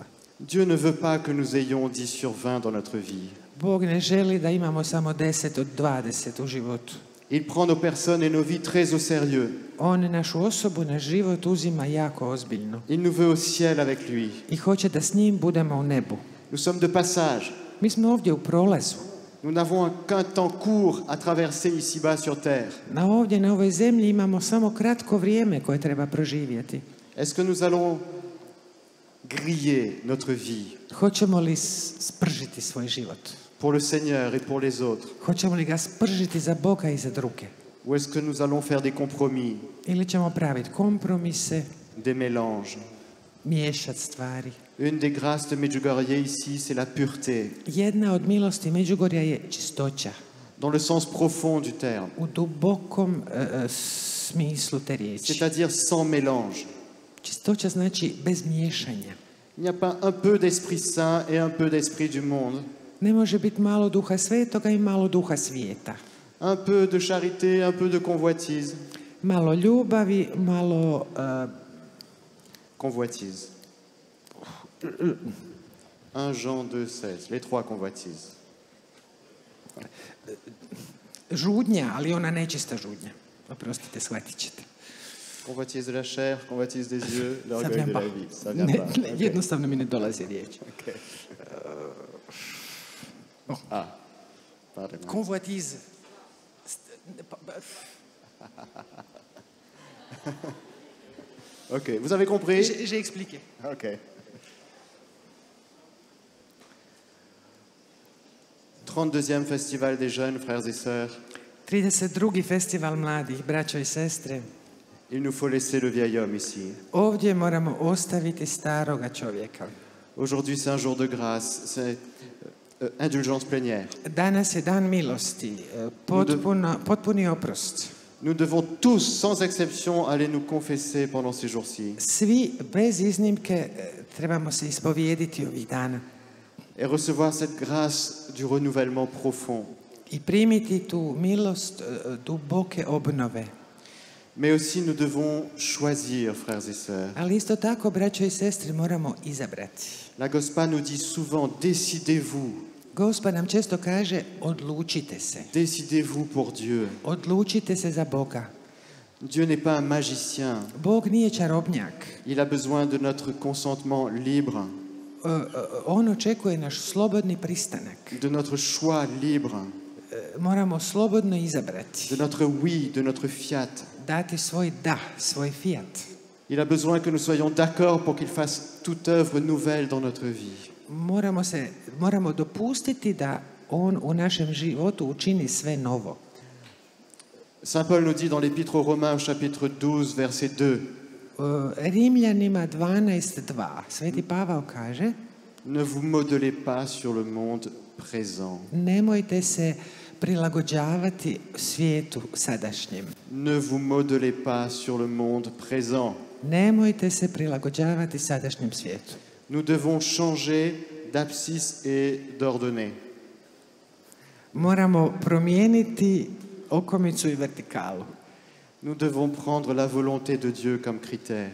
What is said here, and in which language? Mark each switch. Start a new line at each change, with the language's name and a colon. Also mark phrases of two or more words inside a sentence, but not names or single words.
French: Dieu ne veut pas que nous ayons 10 sur 20 dans notre vie.
Croatian: Bog ne želi da imamo samo 10 od 20 u životu.
French: Il prend nos personnes et nos vies très au sérieux.
Croatian: On našu osobu, naš život uzima jako ozbiljno.
French: Il nous veut au ciel avec lui.
Croatian: I hoće da s njim budemo u nebu.
French: Nous sommes de passage.
Croatian: Mi smo ovdje u prolazu.
French: Nous n'avons qu'un temps court à traverser ici-bas sur terre.
Croatian: Na ovoj zemlji imamo samo kratko vrijeme koje treba proživjeti.
French: Est-ce que nous allons griller notre vie
Croatian: Hoćemo li spržiti svoj život?
French: pour le Seigneur et pour les autres?
Croatian: Hoćemo li ga spržiti za Boga i za druge?
French: Ou est-ce que nous allons faire des compromis,
Croatian: Ili ćemo praviti kompromise,
French: des mélanges?
Croatian: miješati stvari?
French: Une des grâces de Medjugorje ici, c'est la pureté,
Croatian: Jedna od milosti Međugorja je čistoća.
French: dans le sens profond du terme,
Croatian: U dubokom smislu te riječi.
French: c'est-à-dire sans mélange.
Croatian: Čistoća znači bez miješanja.
French: Il n'y a pas un peu d'Esprit Saint et un peu d'Esprit du monde,
Croatian: Ne može biti malo duha svetoga i malo duha svijeta.
French: un peu de charité, un peu de convoitise.
Croatian: Malo ljubavi, malo
French: Convoitise. 1 Jean 2,16, les trois convoitises.
Croatian: žudnja, ali ona nečista žudnja. Oprostite, shvatit ćete.
French: Convoitise de la chair, convoitise des yeux, Ça l'orgueil vient de pas. la vie. Ça vient pas.
Croatian: Ne, jednostavno mi ne dolazi riječ.
French: Ok. Ah, pardon. Convoitise. Ok, vous avez compris? J'ai expliqué. Ok. « 32e Festival des jeunes, frères et sœurs. 32.
Croatian: festival mladih, braćo i sestre.
French: Il nous faut laisser le vieil homme ici.
Croatian: Ovdje moramo ostaviti staroga čovjeka.
French: Aujourd'hui, c'est un jour de grâce, c'est indulgence plénière.
Croatian: Danas je dan milosti, potpuni oprost.
French: Nous devons tous, sans exception, aller nous confesser pendant ces jours-ci
Croatian: Svi, bez iznimke, trebamo se ispovijediti ovih dana.
French: et recevoir cette grâce du renouvellement profond.
Croatian: i primiti tu milost duboke obnove.
French: Mais aussi nous devons choisir, frères et sœurs.
Croatian: Ali isto tako, braćo i sestre, moramo izabrati.
French: La Gospa nous dit souvent, décidez-vous.
Croatian: Gospod nam često kaže, odlučite se.
French: Décidez-vous pour Dieu.
Croatian: Odlučite se za Boga.
French: Dieu n'est pas un magicien.
Croatian: Bog nije čarobnjak.
French: Il a besoin de notre consentement libre,
Croatian: On očekuje naš slobodni pristanak.
French: de notre choix libre,
Croatian: Moramo slobodno izabrati.
French: de notre oui, de notre fiat.
Croatian: Dati svoj da, svoj fiat.
French: Il a besoin que nous soyons d'accord pour qu'il fasse toute œuvre nouvelle dans notre vie.
Croatian: Moramo dopustiti da on u našem životu učini sve novo.
French: Saint Paul nous dit dans l'Épître aux Romains au chapitre 12, verset 2,
Croatian: Rimljanima 12.2. Sveti Pavao kaže:
French: ne vous modelez pas sur le monde présent.
Croatian: nemojte se prilagođavati svijetu sadašnjem.
French: Ne vous modelez pas sur le monde présent.
Croatian: Nemojte se prilagođavati sadašnjem svijetu.
French: Nous devons changer d'abscisse et d'ordonnée.
Croatian: Moramo promijeniti okomicu i vertikalu.
French: Nous devons prendre la volonté de Dieu comme critère.